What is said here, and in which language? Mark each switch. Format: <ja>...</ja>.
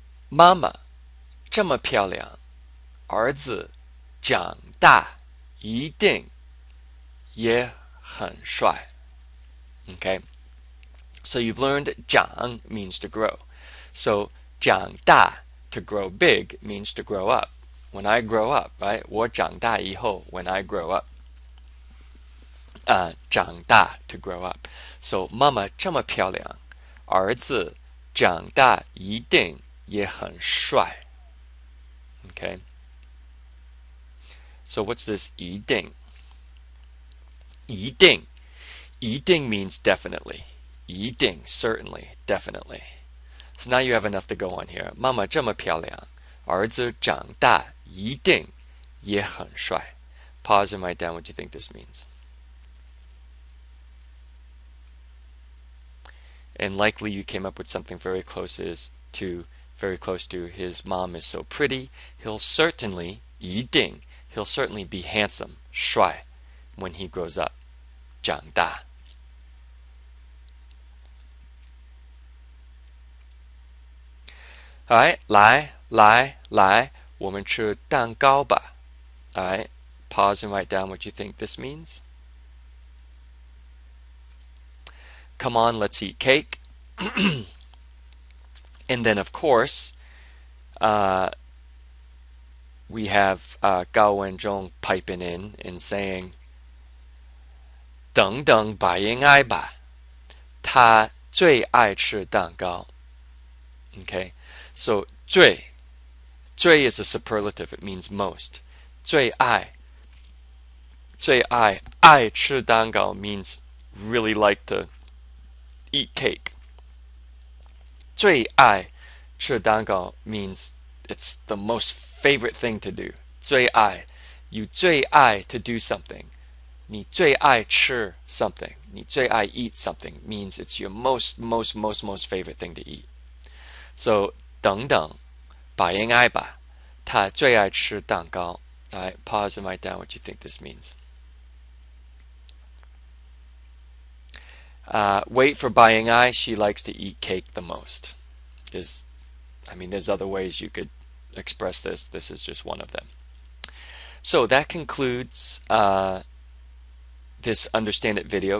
<zh>Mama 这么漂亮，儿子长大一定也很帅.</zh> <en>Okay, so you've learned 长 means to grow. So 长大 to grow big means to grow up. When I grow up, right?</en> <zh>我长大以后</zh> <en>when I grow up. 长大 to grow up.</en> <zh>So 妈妈这么漂亮，儿子长大一定也很帅.</zh> <en>Okay. So what's this 一定?</en> <zh>一定.</zh> <en>一定 means definitely. 一定, certainly, definitely. So now you have enough to go on here.</en> <zh>妈妈这么漂亮，儿子长大一定也很帅.</zh> <en>Pause and write down what you think this means. And likely you came up with something very close to his mom is so pretty. He'll certainly 一定 he'll certainly be handsome, 帅 when he grows up.</en> <zh>长大。 Alright, 来，我们吃蛋糕吧。</zh> <en>Alright, pause and write down what you think this means. Come on, let's eat cake. And then, of course, we have Gao Wenzhong piping in and saying,</en> <zh>等等百应爱吧，他最爱吃蛋糕。</zh> <en>Okay, so 最 is a superlative. It means most.</en> <zh>最爱爱吃蛋糕</zh> <en>means really like to eat cake.</en> <zh>最爱吃蛋糕</zh> <en>means it's the most favorite thing to do. 最爱 you 最爱 to do something.</en> <zh>你最爱吃 something.</zh> <en>你最爱 eat something means it's your most favorite thing to eat.</en> <zh>So 等等百应爱吧，他最爱吃蛋糕。</zh> <en>Alright, pause and write down what you think this means. Wait for Bai Ying-ai. She likes to eat cake the most. There's other ways you could express this. This is just one of them. So that concludes this Understand It video.</en>